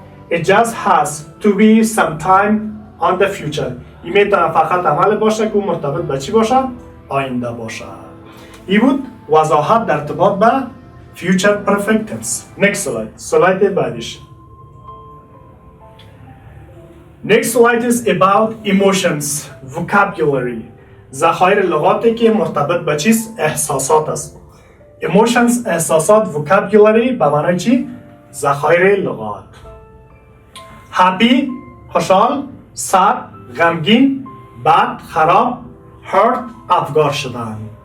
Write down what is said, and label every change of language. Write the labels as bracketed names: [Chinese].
[English] It just has to be sometime on the future. [Persian] این میتونه فقط عمل باشه که مرتبط به چی باشه؟ آینده باشه. این بود وضاحت در ارتباط به future perfect tense. [English] Next slide. [Persian] سلاید بعدیش. [English] Next slide is about emotions, vocabulary. [Persian] ذخایر لغاتی که مرتبط به چیست؟ احساسات است. Emotions احساسات vocabulary به معنای چی؟ ذخایر لغات. Happy خوشحال، sad غمگین، bad خراب، hurt افگار شدن.